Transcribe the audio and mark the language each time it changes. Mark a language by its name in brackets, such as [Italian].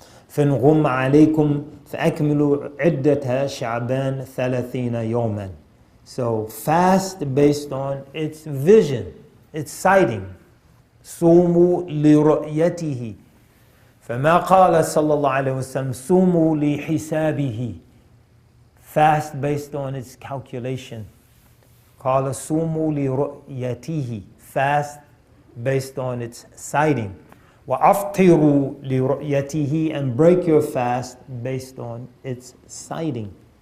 [Arabic] فإن غم عليكم فأكملوا عدة شعبان 30 يوما." [English] So fast based on its vision, its sighting. [Arabic] صوموا لرؤيته. فما قال صلى الله عليه وسلم صوموا لحسابه. [English] Fast based on its calculation. [Arabic] قال صوموا لرؤيته. [English] Fast based on its sighting. [Arabic] وَأَفْطِرُوا لِرُؤْيَتِهِ, [English] and break your fast based on its sighting.